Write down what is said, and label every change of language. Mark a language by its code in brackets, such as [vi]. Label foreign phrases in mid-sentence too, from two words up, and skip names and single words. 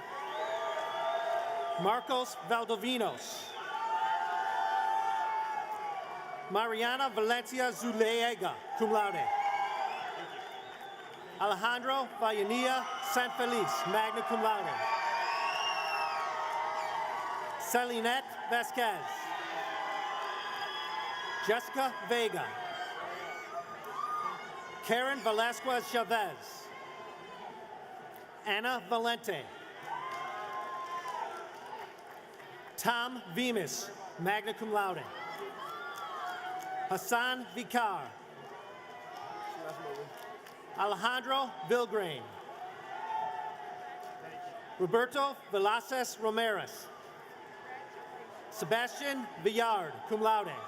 [en] Marcos Valdovinos. Mariana Valencia Zuleega, [la] cum laude. [en] Alejandro Vallanilla San Feliz, [la] magna cum laude. [en] Celinette Vasquez. Jessica Vega. Karen Velasquez Chavez. Anna Valente. Tom Vimas, [la] magna cum laude. [en] Hassan Vicar. Alejandro Vilgrain. Roberto Velasquez Ramirez. Sebastian Villard, [la] cum laude.